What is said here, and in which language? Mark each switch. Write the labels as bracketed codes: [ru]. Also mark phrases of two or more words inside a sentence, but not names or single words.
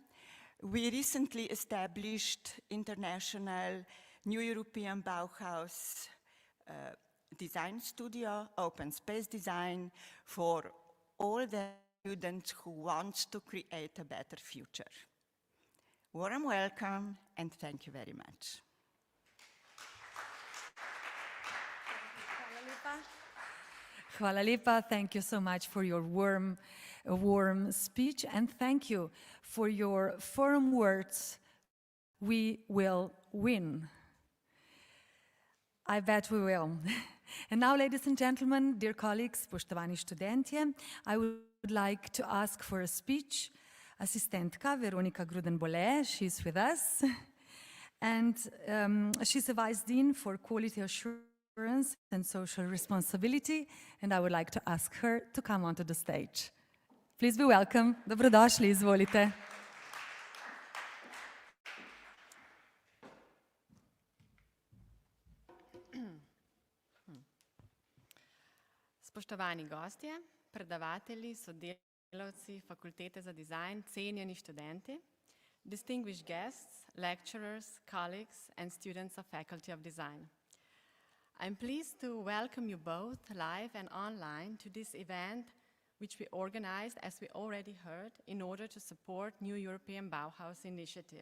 [en] We recently established international New European Bauhaus design studio, open space design for all the students who want to create a better future. Warm welcome and thank you very much. [sl] Hvala lepa. [en] Thank you so much for your warm speech, and thank you for your firm words. We will win. I bet we will. And now, ladies and gentlemen, dear colleagues, [sl] spoštovani študentje, [en] I would like to ask for a speech. [sl] Asistentka Veronika Gruden-Bolle, [en] she's with us. And she's a Vice Dean for Quality Assurance and Social Responsibility. And I would like to ask her to come onto the stage. Please be welcome. [sl] Dobrodošli, izvolite. Spoštovani gostje, predavatelji, sodelavci Fakultete za dizajn, cenjeni študenti, [en] distinguished guests, lecturers, colleagues, and students of Faculty of Design. I'm pleased to welcome you both live and online to this event, which we organized, as we already heard, in order to support New European Bauhaus initiative.